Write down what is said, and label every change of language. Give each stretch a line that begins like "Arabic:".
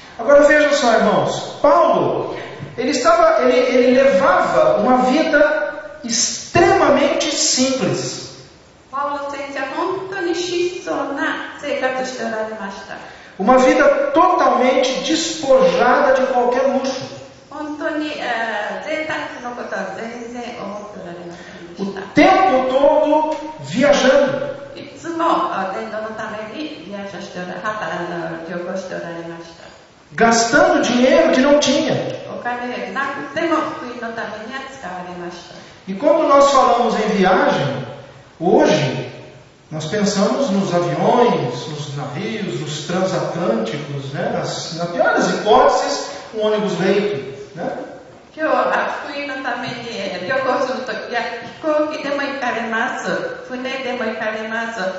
Portuguese: Agora vejam só, irmãos, Paulo, ele levava uma vida extremamente simples.
Japanese: パウロ先生は本当に質素な生活しておられました。
Portuguese: Uma vida totalmente despojada de qualquer luxo.
Japanese: 本当に贅沢のことは全然思っておられませんで
Portuguese: O
Japanese: した。
Portuguese: tempo todo viajando.
Japanese: いつも伝道のために旅行しておられました。
Portuguese: Gastando dinheiro que não tinha.
Japanese: お金なくても福音のためには使われました。
Portuguese: E quando nós falamos em viagem, hoje nós pensamos nos aviões, nos navios, nos transatlânticos, né? Na pior das hipóteses, um ônibus leito, né?
Japanese: 今日は福音のために旅行するときは飛行機でも行かれます、船でも行かれます。